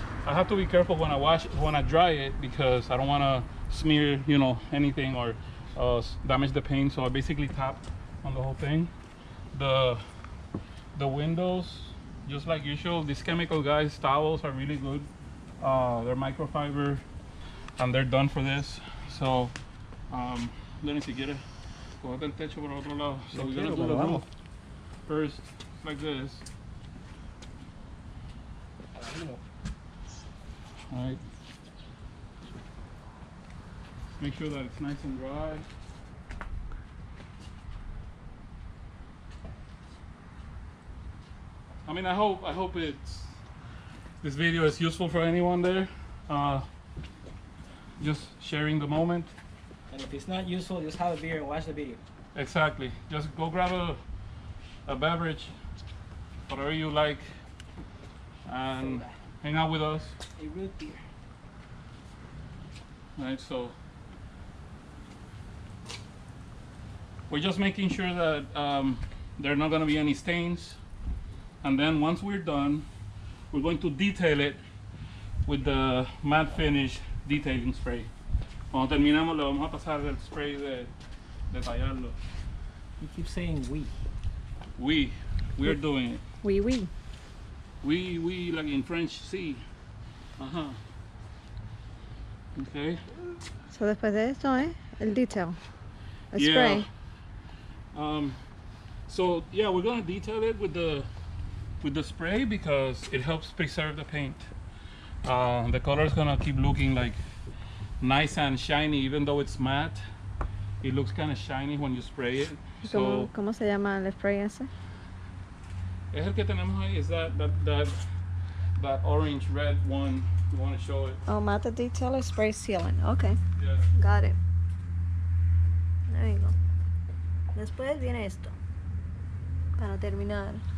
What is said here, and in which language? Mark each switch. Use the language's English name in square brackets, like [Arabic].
[English] I have to be careful when I dry it, because I don't want to smear anything or damage the paint. So I basically tap on the whole thing. The windows, just like usual, these Chemical Guys towels are really good. They're microfiber and they're done for this. So let me see, [Spanish] cogete el techo por otro lado. [English] So we're gonna do the roof first, like this. All right. Make sure that it's nice and dry. I mean, I hope this video is useful for anyone there. Just sharing the moment. And if it's not useful, just have a beer and watch the video. Exactly. Just go grab a beverage, whatever you like, and hang out with us. A root beer. Right, so we're just making sure that there are not going to be any stains, and then once we're done, we're going to detail it with the matte finish detailing spray. [Spanish] Cuando terminamos le vamos a pasar el spray de tallarlo. [English] You keep saying we. We are doing it. [French] Oui. [English] We like in French, [Spanish] sí. [English] Okay. [Spanish] So después de esto, el detail. El [English] Yeah. spray. So yeah, we're gonna detail it with the spray because it helps preserve the paint. The color is gonna keep looking like nice and shiny, even though it's matte. It looks kind of shiny when you spray it. So [Spanish] ¿Cómo se llama el spray ese? es el que tenemos ahí. [English] Is that orange red one? You want to show it? Oh, matte detailer spray sealant. Okay, Yeah. got it. There you go. [Spanish] Después viene esto. Para terminar.